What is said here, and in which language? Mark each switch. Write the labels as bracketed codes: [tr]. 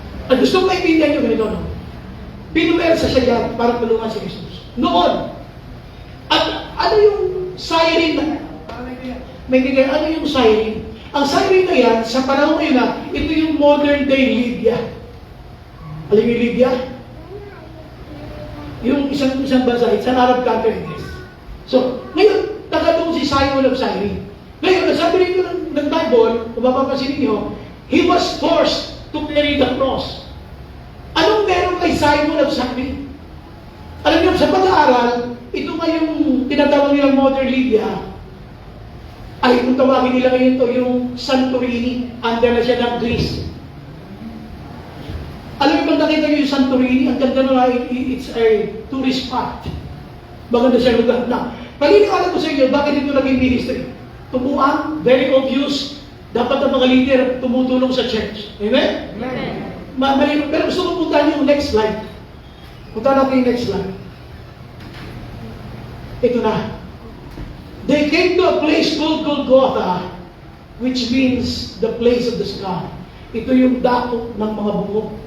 [tl] At gusto ko maintindihan nyo ganito, no? Pinuwersa siya dyan para tulungan si Jesus. Noon. At ano yung Cyrene na? Ano yung Cyrene? Ang Cyrene na yan, sa panahon ngayon na, ito yung modern day Libya. Alam yung Libya? Yung isang bansa, [en] it's an Arab country. [tl] So, ngayon, tagatong si Simon of Cyrene. Ngayon, sabi rin ng Bible, kung mapapansin niyo, [en] he was forced to carry the cross. [tl] Anong meron kay Simon of Cyrene? Alam niyo, sa pag-aaral, ito nga yung tinatawag nilang modern Libya, ay kung tawagin nila ngayon ito, yung Santorini, under na siya ng Greece. Alam niyo, pag nakita niyo yung Santorini, ang ganda na [en] it's a tourist spot. [tl] Maganda siya lugar. Now, paniniwala ko sa inyo, bakit ito naging ministry? Tumuan, very obvious, dapat ang mga leader tumutulong sa church. Amen? Amen. Pero gusto ko puntahan yung next slide. Puntahan natin yung next slide. [en] Ito na. They came to a place called Golgotha, which means the place of the skull. [tl] Ito yung dako ng mga bungok.